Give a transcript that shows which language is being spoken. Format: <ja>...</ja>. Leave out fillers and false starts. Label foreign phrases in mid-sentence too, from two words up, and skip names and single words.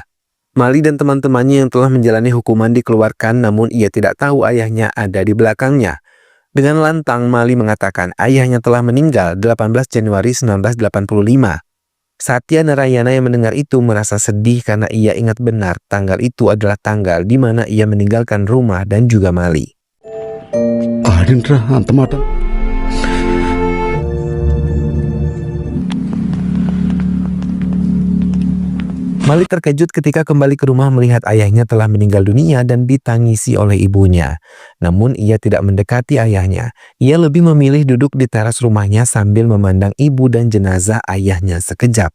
<id>Mali dan teman-temannya yang telah menjalani hukuman dikeluarkan, namun ia tidak tahu ayahnya ada di belakangnya. Dengan lantang, Mali mengatakan ayahnya telah meninggal 18 Januari 1985. Satya Narayana yang mendengar itu merasa sedih karena ia ingat benar tanggal itu adalah tanggal di mana ia meninggalkan rumah dan juga Mali.</id> <te>ఆడింట్రా అంత మాట</te> <id>Mali terkejut ketika kembali ke rumah melihat ayahnya telah meninggal dunia dan ditangisi oleh ibunya. Namun ia tidak mendekati ayahnya. Ia lebih memilih duduk di teras rumahnya sambil memandang ibu dan jenazah ayahnya sekejap.</id>